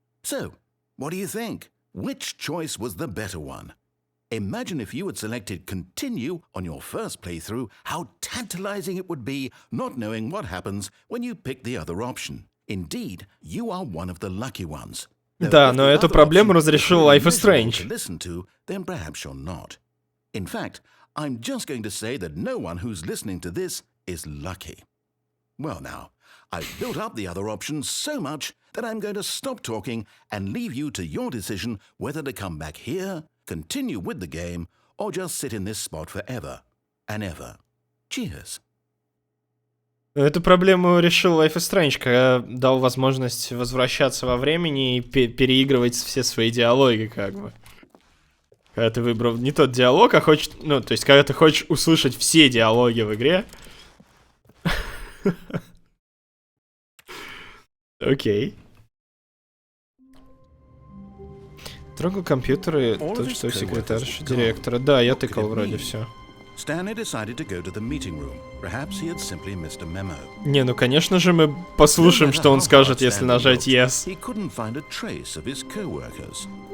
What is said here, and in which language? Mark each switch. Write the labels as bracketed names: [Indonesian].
[English] So, what do you think? Which choice was the better one? Imagine if you had selected Continue on your first playthrough, how tantalizing it would be not knowing what happens when you pick the other option. Indeed, you are one of the lucky ones. [Russian] Да, но эту проблему разрешил Life is Strange. [English] Listen to, then perhaps you're not. In fact, I'm just going to say that no one who's listening to this is lucky. Well now, I've built up the other option so much that I'm going to stop talking and leave you to your decision whether to come back here, continue with the game, or just sit in this spot forever and ever. Cheers. [Russian] Эту проблему решил Life is Strange, когда дал возможность возвращаться во времени и переигрывать все свои диалоги, как бы. Когда ты выбрал не тот диалог, а хочешь... Ну, то есть, когда ты хочешь услышать все диалоги в игре. Окей. Трогал компьютеры, тот, что секретарша директора. Да, я тыкал вроде все. [English] Stanley decided to go to the meeting room. Perhaps he had simply missed a memo. [Russian] Не, ну конечно же мы послушаем, что он скажет, если нажать Yes. [English] He couldn't find a trace of his co-workers.